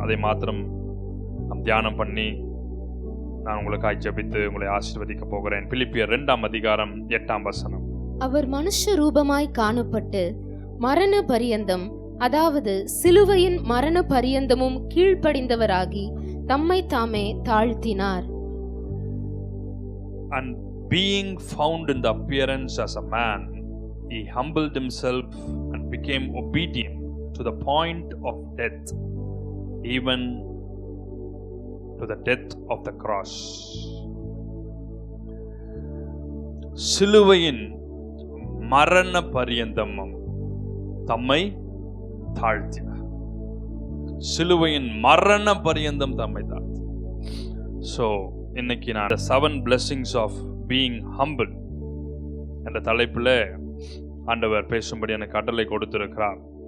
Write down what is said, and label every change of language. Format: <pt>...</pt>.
<ta>அதை மாத்திரம் நாம் தியானம் பண்ணி நான் உங்களுக்காய் ஜெபித்து உங்களை ஆசீர்வதிக்க போகிறேன். பிலிப்பியர் 2ஆம் அதிகாரம் 8ஆம் வசனம். அவர் மனுஷ ரூபமாய் காணப்பட்டு மரண பரியந்தம், அதாவது சிலுவையின் மரண பரியந்தமும் கீழ்ப்படிந்தவராகி தம்மை தாமே தாழ்த்தினார்.</ta> <en>And being found in the appearance as a man, he humbled himself and became obedient to the point of death, even to the death of the cross.</en> <ta>சிலுவையின் மரண பரியந்தமும் தம்மை தாழ்த்தினார். சிலுவையின் மரண பரியந்தம் தம்மை தாழ்த்தி. ஸோ இன்னைக்கு நான்</ta> <en>the 7 blessings of being humble</en> <ta>என்ற தலைப்பில் ஆண்டவர் பேசும்படி எனக்கு கட்டளை கொடுத்திருக்கிறார்.</ta>